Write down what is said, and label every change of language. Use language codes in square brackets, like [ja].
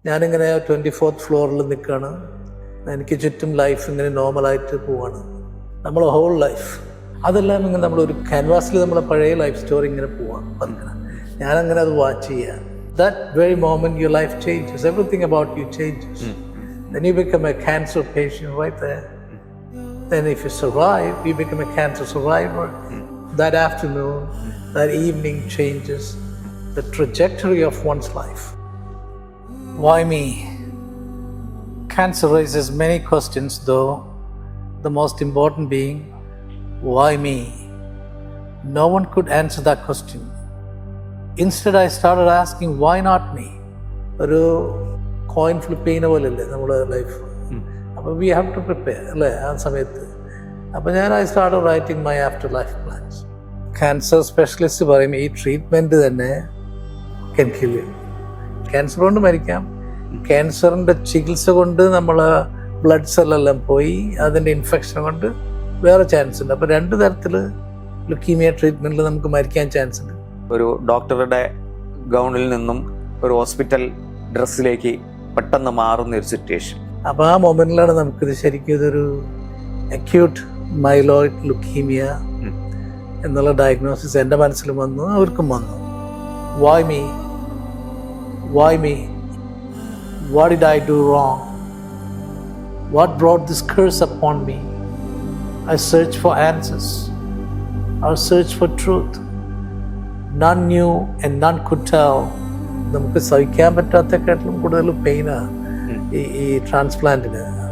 [ml] ഞാനിങ്ങനെ 24th ഫ്ലോറിൽ നിൽക്കുകയാണ്. എനിക്ക് ചുറ്റും ലൈഫ് ഇങ്ങനെ നോർമലായിട്ട് പോവാണ്. നമ്മളെ ഹോൾ ലൈഫ് അതെല്ലാം ഇങ്ങനെ നമ്മളൊരു ക്യാൻവാസിൽ നമ്മളെ പഴയ ലൈഫ് സ്റ്റോറി ഇങ്ങനെ പോവാണ്. ഞാനങ്ങനെ അത് വാച്ച് ചെയ്യുക. [en] That very moment your life changes. Everything about you changes. Then you become a cancer patient right there. Then if you survive, you become a cancer survivor. That afternoon, that evening changes the trajectory of one's life. Why me? Cancer raises many questions though, the most important being, why me? No one could answer that question. Instead I started asking, why not me? [ml] ഒരു coin flip ചെയ്യുന്ന പോലെയല്ലേ നമ്മുടെ life. അപ്പോൾ [en] we have to prepare [ml] അല്ലേ ആ സമയത്ത്. അപ്പോൾ ഞാൻ [en] I start writing my after life plans. [ml] Cancer specialist പറയും ഈ ട്രീറ്റ്മെൻറ്റ് തന്നെ [en] Can kill you. [ml] ക്യാൻസർ കൊണ്ട് മരിക്കാം, ക്യാൻസറിൻ്റെ ചികിത്സ കൊണ്ട് നമ്മൾ ബ്ലഡ് സെല്ലെല്ലാം പോയി അതിൻ്റെ ഇൻഫെക്ഷൻ കൊണ്ട് വേറെ ചാൻസ് ഉണ്ട്. അപ്പോൾ രണ്ട് തരത്തിൽ ലുക്കീമിയ ട്രീറ്റ്മെൻറ്റിൽ നമുക്ക് മരിക്കാൻ ചാൻസ് ഉണ്ട്. ഒരു ഡോക്ടറുടെ ഗൗണിൽ നിന്നും ഒരു ഹോസ്പിറ്റൽ ഡ്രസ്സിലേക്ക് പെട്ടെന്ന് മാറുന്ന ഒരു സിറ്റുവേഷൻ. അപ്പോൾ ആ മൊമെന്റിലാണ് നമുക്കിത് ശരിക്കും ഇതൊരു അക്യൂട്ട് മൈലോയിഡ് ലുക്കീമിയ എന്നുള്ള ഡയഗ്നോസിസ് എൻ്റെ മനസ്സിലും വന്നു, അവർക്കും വന്നു. [en] Why me? Why me? What did I do wrong? What brought this curse upon me? I searched for answers. I searched for truth. None knew and none could tell. [ml] നമുക്ക് സഹിക്കാൻ പറ്റാത്തക്കാട്ടിലും കൂടുതൽ പെയിനാണ് ഈ ട്രാൻസ്പ്ലാന്റിന്.